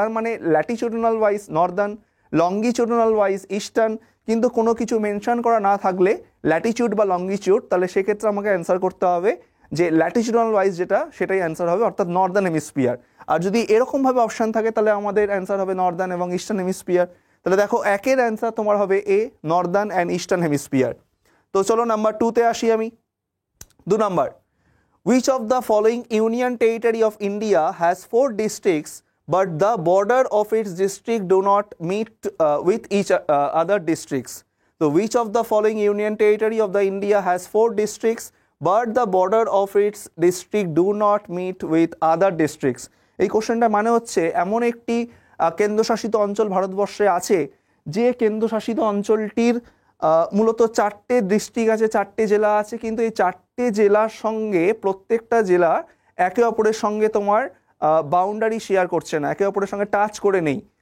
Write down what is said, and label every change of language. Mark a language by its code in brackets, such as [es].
[bn] তার মানে ল্যাটিটিউডনাল wise Northern, longitudinal wise eastern, কিন্তু কোনো কিছু মেনশন করা না থাকলে ল্যাটিটিউড বা লঙ্গিটিউড, তাহলে সেক্ষেত্রে আমাকে অ্যান্সার করতে হবে যে ল্যাটিটিউডনাল ওয়াইজ যেটা, সেটাই অ্যান্সার হবে, অর্থাৎ নর্দার্ন হেমিস্ফিয়ার। আর যদি এরকমভাবে অপশান থাকে, তাহলে আমাদের অ্যান্সার হবে নর্দার্ন এবং ইস্টার্ন হেমিস্ফিয়ার। তাহলে দেখো একের অ্যান্সার তোমার হবে এ, নর্দার্ন অ্যান্ড ইস্টার্ন হেমিস্ফিয়ার। তো চলো নাম্বার 2-তে আসি আমি। 2 number, [en] which of the following union territory of India has 4 districts but the border of its district do not meet with each other districts? So which of the following union territory of the India has 4 districts but the border of its district do not meet with other districts? [bn] এই কোশ্চেনটা মানে হচ্ছে, এমন একটি কেন্দ্রশাসিত অঞ্চল ভারতবর্ষে আছে, যে কেন্দ্রশাসিত অঞ্চলটির মূলত 4টে ডিস্ট্রিক্ট আছে, 4টে জেলা আছে, কিন্তু এই 4টে জেলার সঙ্গে প্রত্যেকটা জেলা একে অপরের সঙ্গে তোমার বাউন্ডারি শেয়ার করছে না, একে অপরের সঙ্গে টাচ করে নেই।